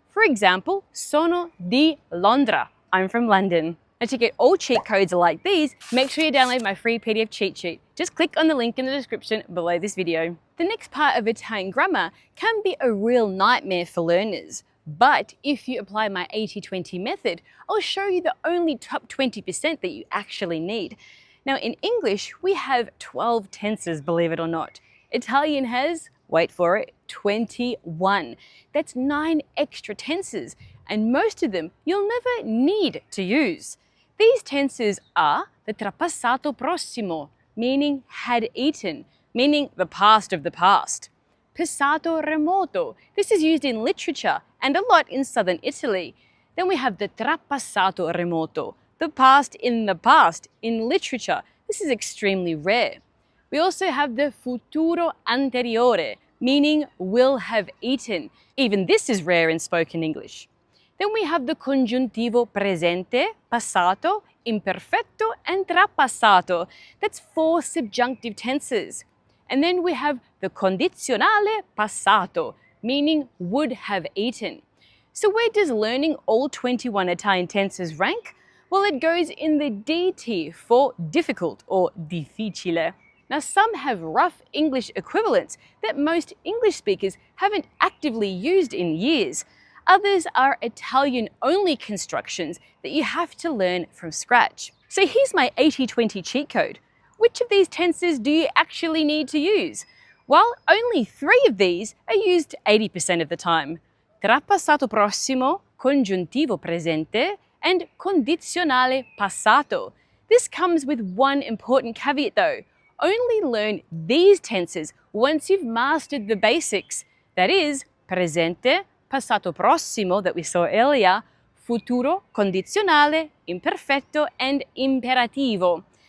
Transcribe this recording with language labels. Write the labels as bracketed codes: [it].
[en] For example, [it] sono di Londra. [en] I'm from London. And to get all cheat codes like these, make sure you download my free PDF cheat sheet. Just click on the link in the description below this video. The next part of Italian grammar can be a real nightmare for learners. But if you apply my 80-20 method, I'll show you the only top 20% that you actually need. Now in English, we have 12 tenses, believe it or not. Italian has, wait for it, 21. That's 9 extra tenses, and most of them you'll never need to use. These tenses are the trapassato prossimo, meaning had eaten, meaning the past of the past. Passato remoto. This is used in literature and a lot in southern Italy. Then we have the trapassato remoto, the past in the past in literature. This is extremely rare. We also have the futuro anteriore, meaning will have eaten. Even this is rare in spoken English. Then we have the congiuntivo presente, passato, imperfetto, and trapassato. That's 4 subjunctive tenses. And then we have the condizionale passato, meaning would have eaten. So where does learning all 21 Italian tenses rank? Well, it goes in the D tier for difficult or difficile. Now, some have rough English equivalents that most English speakers haven't actively used in years. Others are Italian-only constructions that you have to learn from scratch. So here's my 80-20 cheat code. Which of these tenses do you actually need to use? Well, only 3 of these are used 80% of the time. Trapassato prossimo, congiuntivo presente, and condizionale passato. This comes with one important caveat though. Only learn these tenses once you've mastered the basics. That is, presente, passato prossimo that we saw earlier, futuro, condizionale, imperfetto, and imperativo.